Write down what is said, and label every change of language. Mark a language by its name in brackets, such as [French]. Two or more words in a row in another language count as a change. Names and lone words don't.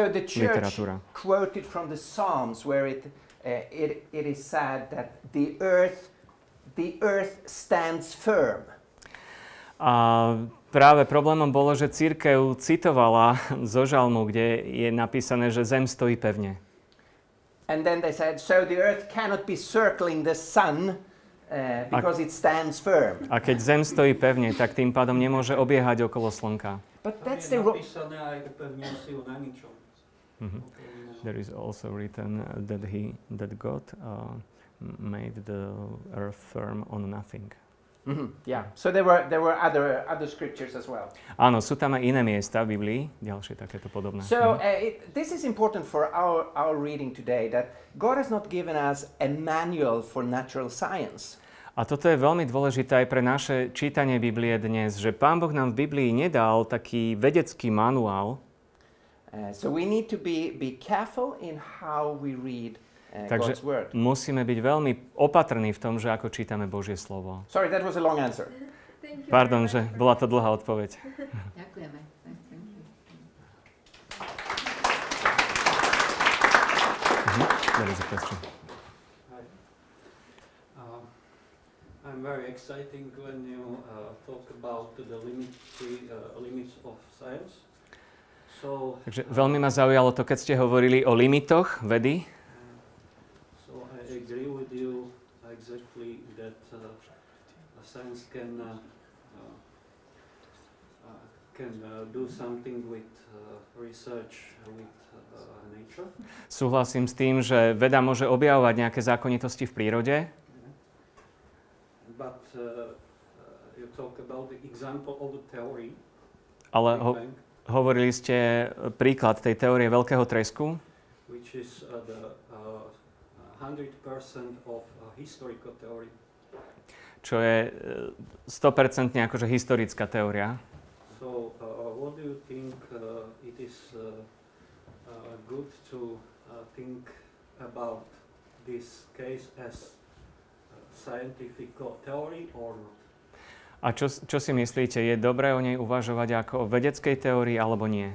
[English] So the church quoted from the Psalms where it is said that the earth stands firm. [Slovak] A práve problémom bolo, že cirkev citovala zo žalmu, kde je napísané, že zem stojí pevne. [English] And then they said, so the earth cannot be circling the sun because it stands firm. [Slovak] A keď zem stojí pevne, tak tým pádom nemôže obiehať okolo slnka. [English] But that's the There is also written that God made the earth firm on nothing. Yeah. So there were other scriptures as well. [Slovak] Áno, sú tam aj iné miesta v Biblii, ďalšie takéto podobné. [English] So this is important for our reading today, that God has not given us a manual for natural science. [Slovak] A toto je veľmi dôležité aj pre naše čítanie Biblie dnes, že Pán Boh nám v Biblii nedal taký vedecký manuál. [English] So we need to be careful in how we read [Slovak] Takže [English] God's word. [Slovak] musíme byť veľmi opatrní v tom, že ako čítame Božie slovo. [English] Sorry, that was a long answer. [Slovak] Pardon, že bola to dlhá odpoveď. Ďakujeme. [English] There is a question. I'm very exciting when you talk about the limits of science. [Slovak] Takže veľmi ma zaujalo to, keď ste hovorili o limitoch vedy. [English] So I agree with you exactly that science can do something with research with nature. [Slovak] Súhlasím s tým, že veda môže objavovať nejaké zákonitosti v prírode. [English] But you talk about the example of the theory. [Slovak] Ale hovorili ste príklad tej teórie veľkého tresku, [English] Which is the 100% of historical theory. [Slovak] čo je 100% akože historická teória. [English] So, what do you think it is good to think about this case as scientific theory or not? [Slovak] A čo si myslíte, je dobré o nej uvažovať ako o vedeckej teórii alebo nie?